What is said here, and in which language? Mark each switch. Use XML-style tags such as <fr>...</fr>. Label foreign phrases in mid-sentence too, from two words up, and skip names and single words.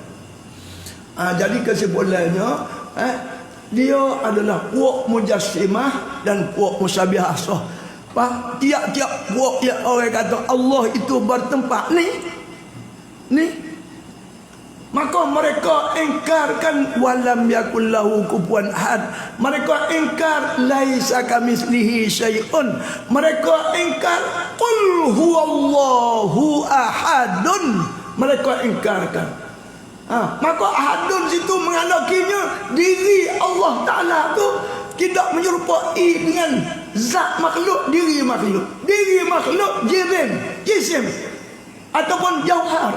<ms>Jadi kesimpulannya, dia adalah puak mujassimah dan puak musyabihah. Tiap-tiap puak yang orang kata Allah itu bertempat ni, maka mereka engkarkan</ms> <ar>ولم يكن له كفوا أحد.</ar> <ms>Mereka engkar</ms> <ar>ليس كمثله شيء.</ar> <ms>Mereka engkar</ms> <ar>قل هو الله أحد.</ar> <ms>Mereka engkarkan. Maka ahadun situ menganakinya diri Allah Ta'ala tu tidak menyerupai dengan zat makhluk, diri makhluk. Diri makhluk jirim, jisim ataupun jauhar.</ms>